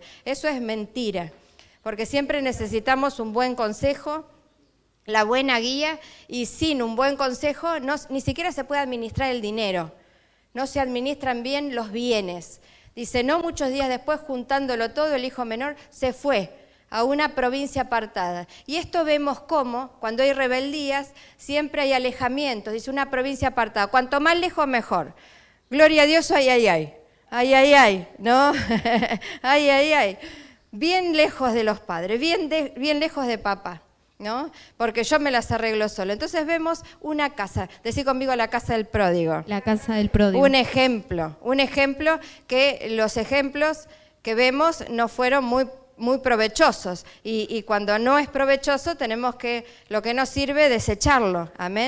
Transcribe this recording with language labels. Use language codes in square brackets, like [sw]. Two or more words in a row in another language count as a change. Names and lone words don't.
[es] Eso es mentira, porque siempre necesitamos un buen consejo, la buena guía, y sin un buen consejo ni siquiera se puede administrar el dinero, no se administran bien los bienes. Dice, no muchos días después, juntándolo todo, el hijo menor se fue a una provincia apartada. Y esto vemos cómo, cuando hay rebeldías, siempre hay alejamientos. Dice, una provincia apartada. Cuanto más lejos, mejor. Gloria a Dios, ay, ay, ay. Ay, ay, ay, ¿no? Ay, ay, ay. Bien lejos de los padres, bien lejos de papá, ¿no? Porque yo me las arreglo solo. Entonces vemos una casa. Decí conmigo, la casa del pródigo. La casa del pródigo. Un ejemplo que los ejemplos que vemos no fueron muy provechosos, y cuando no es provechoso tenemos que, lo que nos sirve, desecharlo, amén.